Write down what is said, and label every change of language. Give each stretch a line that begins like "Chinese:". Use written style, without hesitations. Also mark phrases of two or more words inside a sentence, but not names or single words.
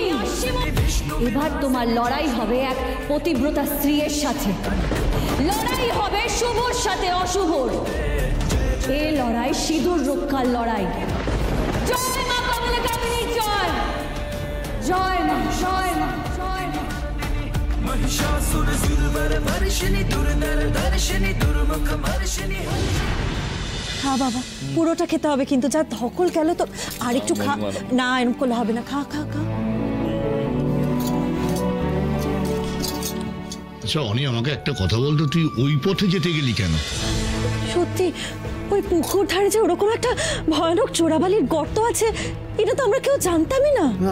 Bangla: এবার তোমার লড়াই হবে এক পতিব্রতা স্ত্রীর সাথে। লড়াই হবে শুভর সাথে অশুভর। এ লড়াই সিঁদুর রক্ষার লড়াই। জয় মা কমলাকামিনী, জয় জয় মা, জয় মা, জয় মা।
Sanskrit: महिषासुर सुरवर वर्षिणी दुर्धर दर्शिनी दुर्मुख वर्षिणी।
Bangla: হ্যাঁ বাবা, পুরোটা খেতে হবে কিন্তু যা ধকল গেল তো। আর একটু খা না, এরকম করলে হবে না। খা খা খা। আচ্ছা অনি, আমাকে একটা কথা বলতো, তুই ওই পথে যেতে গেলি কেন? সত্যি ওই পুকুর ধারে যে ওরকম একটা ভয়ানক চোরাবালির গর্ত আছে, এটা তো আমরা কেউ জানতামই না।